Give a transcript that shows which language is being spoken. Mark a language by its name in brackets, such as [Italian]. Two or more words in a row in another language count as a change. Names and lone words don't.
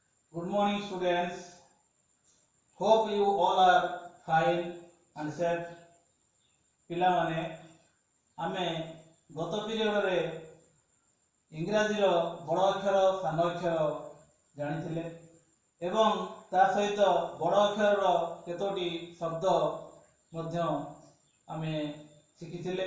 [English] Good morning, students. Hope you all are fine and safe. [Odia] ପିଲାମାନେ ଆମେ ଗତ ପିରିୟଡ଼ରେ ଇଂରାଜୀର ବଡ଼ ଅକ୍ଷର ସାନ ଅକ୍ଷର ଜାଣିଥିଲେ ଏବଂ ତା ସହିତ ବଡ଼ ଅକ୍ଷରର କେତୋଟି ଶବ୍ଦ ମଧ୍ୟ ଆମେ ଶିଖିଥିଲେ।